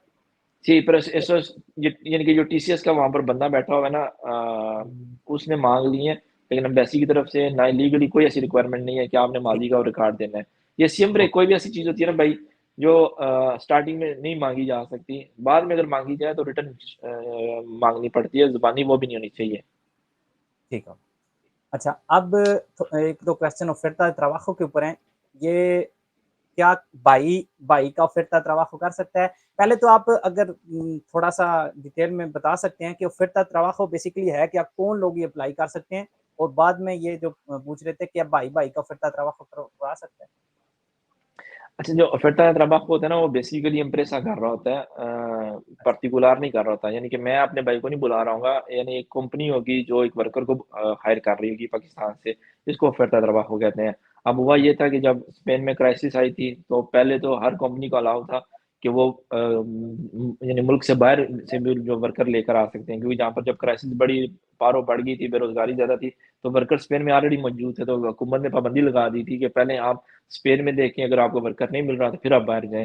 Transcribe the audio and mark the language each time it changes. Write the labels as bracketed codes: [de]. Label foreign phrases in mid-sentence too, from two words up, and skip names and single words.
[ur] جی، پر یعنی کہ جو ٹی سی ایس کا وہاں پر بندہ بیٹھا ہوا ہے نا، اس نے مانگ لی ہیں، لیکن ایمبیسی کی طرف سے نہ لیگلی کوئی ایسی ریکوائرمنٹ نہیں ہے کہ آپ نے ماضی کا ریکارڈ دینا ہے. یہ سیمبر کوئی بھی ایسی چیز ہوتی ہے نا بھائی جو سٹارٹنگ میں نہیں مانگی جا سکتی، بعد میں اگر مانگی جائے تو ریٹرن مانگنی پڑتی ہے، زبانی وہ بھی نہیں ہونی چاہیے. ٹھیک ہے. اچھا، اب ایک دو کویسچن [es] oferta de trabajo [ur] کے اوپر ہیں. یہ کیا بھائی کا [es] oferta de trabajo [ur] کر سکتا ہے؟ پہلے تو آپ اگر تھوڑا سا ڈیٹیل میں بتا سکتے ہیں کہ [es] oferta de trabajo [ur] بیسیکلی ہے کیا، کون لوگ یہ اپلائی کر سکتے ہیں، اور بعد میں یہ جو پوچھ رہے تھے کہ بھائی کا [es] oferta de trabajo [ur] کروا سکتا ہے. اچھا، جو [es] oferta de trabajo [ur] ہوتا ہے نا وہ بیسیکلی امپریسا کر رہا ہوتا ہے، پرٹیکولر نہیں کر رہا ہوتا. یعنی کہ میں اپنے بھائی کو نہیں بلا رہا ہوں گا، یعنی ایک کمپنی ہوگی جو ایک ورکر کو ہائر کر رہی ہوگی پاکستان سے، جس کو [es] oferta de trabajo [ur] کہتے ہیں. اب ہوا یہ تھا کہ جب اسپین میں کرائسس آئی تھی تو پہلے تو ہر کمپنی کو الاؤ تھا کہ وہ یعنی ملک سے باہر سے بھی جو ورکر لے کر آ سکتے ہیں، کیونکہ جہاں پر جب کرائسس بڑی پارو بڑھ گئی تھی، بے روزگاری زیادہ تھی، تو ورکر اسپین میں آلریڈی موجود تھے، تو حکومت نے پابندی لگا دی تھی کہ پہلے آپ اسپین میں دیکھیں، اگر آپ کو ورکر نہیں مل رہا تو پھر آپ باہر جائیں.